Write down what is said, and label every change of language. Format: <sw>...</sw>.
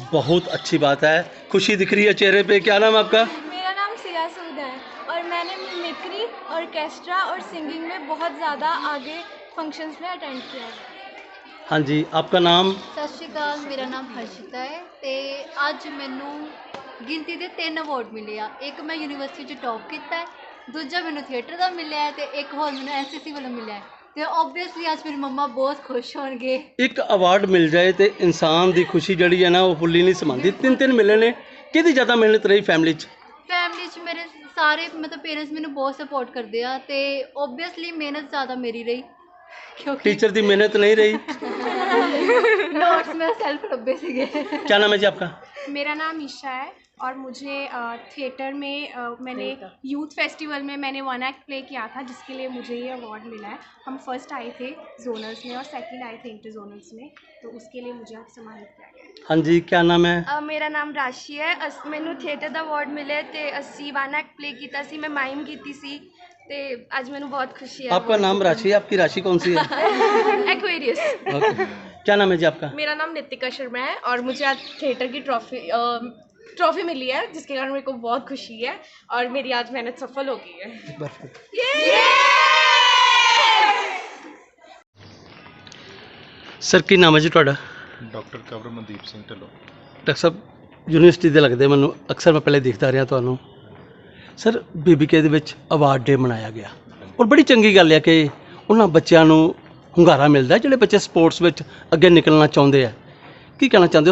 <hi>बहुत अच्छी बात है, खुशी दिख रही है चेहरे पे। क्या नाम आपका? मेरा नाम सिया सूद है, और मैंने मिमिक्री, ऑर्केस्ट्रा और सिंगिंग में बहुत ज़्यादा आगे फंक्शंस में अटेंड किया है। हाँ जी, आपका नाम? सत श्री अकाल, मेरा नाम हर्षिता है।</hi> <pa>ਤੇ ਅੱਜ ਮੈਨੂੰ ਗਿਣਤੀ ਦੇ 3 ਅਵਾਰਡ ਮਿਲੇ ਆ। ਇੱਕ ਮੈਂ ਯੂਨੀਵਰਸਿਟੀ 'ਚ ਟੌਪ ਕੀਤਾ ਹੈ, ਦੂਜਾ ਮੈਨੂੰ ਥੀਏਟਰ ਦਾ ਮਿਲਿਆ ਹੈ, ਤੇ ਇੱਕ ਹੋਰ ਮੈਨੂੰ ਐਸਐਸਸੀ ਵੱਲੋਂ ਮਿਲਿਆ ਹੈ। ਤੇ ਓਬਵੀਅਸਲੀ ਅੱਜ ਮੇਰੀ ਮੰਮਾ ਬਹੁਤ ਖੁਸ਼ ਹੋਣਗੇ। ਇੱਕ ਅਵਾਰਡ ਮਿਲ ਜਾਏ ਤੇ ਇਨਸਾਨ ਦੀ ਖੁਸ਼ੀ ਜਿਹੜੀ ਹੈ ਨਾ ਉਹ ਫੁੱਲੀ ਨਹੀਂ ਸਮਾਉਂਦੀ। ਤਿੰਨ ਮਿਲੇ ਨੇ, ਕਿਹਦੀ ਜ਼ਿਆਦਾ ਮਿਹਨਤ ਰਹੀ ਫੈਮਿਲੀ 'ਚ? ਫੈਮਿਲੀ 'ਚ ਮੇਰੇ ਸਾਰੇ ਮਤਲਬ ਪੇਰੈਂਟਸ ਮੈਨੂੰ ਬਹੁਤ ਸਪੋਰਟ ਕਰਦੇ ਆ, ਤੇ ਓਬਵੀਅਸਲੀ ਮਿਹਨਤ ਜ਼ਿਆਦਾ ਮੇਰੀ ਰਹੀ, क्योंकि</pa> <hi>टीचर की मेहनत नहीं रही? नोट्स में सेल्फ डब्बे सीगे। क्या नाम है जी आपका? मेरा नाम ईशा है, और मुझे थिएटर में मैंने यूथ फेस्टिवल में मैंने 1 एक्ट प्ले किया था, जिसके लिए मुझे ये अवार्ड मिला है। हम फर्स्ट आए थे जोनल्स में और सेकंड आए थे इंटर जोनल्स में, तो उसके लिए मुझे आज सम्मानित किया गया। हाँ जी, क्या नाम है? मेरा नाम राशि है।</hi> <pa>मैनू थिएटर ਦਾ ਅਵਾਰਡ ਮਿਲੇ ਤੇ ਅਸੀਂ 1 एक्ट प्ले ਕੀਤਾ ਸੀ, ਮੈਂ ਮਾਈਮ ਕੀਤੀ ਸੀ ਤੇ ਅੱਜ ਮੈਨੂੰ</pa> <hi>बहुत खुशी है। आपका नाम राशि है, आपकी राशि कौन सी है? एक्वेरियस। ओके। क्या नाम है जी आपका? मेरा नाम नितिका शर्मा है और मुझे आज थिएटर की ट्रॉफी मिली है, जिसके कारण मेरे को बहुत खुशी है और मेरी आज मेहनत सफल हो गई है।</hi> <pa>सर की नाम है जी ਤੁਹਾਡਾ? ਡਾਕਟਰ ਕਵਰਮਨਦੀਪ ਸਿੰਘ ਢਿੱਲੋਂ। ਡਾਕਟਰ ਸਾਹਿਬ ਯੂਨੀਵਰਸਿਟੀ ਦੇ ਲੱਗਦੇ ਮੈਨੂੰ, ਅਕਸਰ ਮੈਂ ਪਹਿਲੇ ਦੇਖਦਾ ਰਿਹਾ ਤੁਹਾਨੂੰ। ਸਰ BBK ਦੇ ਵਿੱਚ ਅਵਾਰਡ ਡੇ ਮਨਾਇਆ ਗਿਆ ਔਰ ਬੜੀ ਚੰਗੀ ਗੱਲ ਹੈ ਕਿ ਉਹਨਾਂ ਬੱਚਿਆਂ ਨੂੰ ਹੁੰਗਾਰਾ ਮਿਲਦਾ ਜਿਹੜੇ ਬੱਚੇ ਸਪੋਰਟਸ ਵਿੱਚ ਅੱਗੇ ਨਿਕਲਣਾ ਚਾਹੁੰਦੇ ਆ। ਕੀ ਕਹਿਣਾ ਚਾਹੁੰਦੇ ਹੋ?</pa>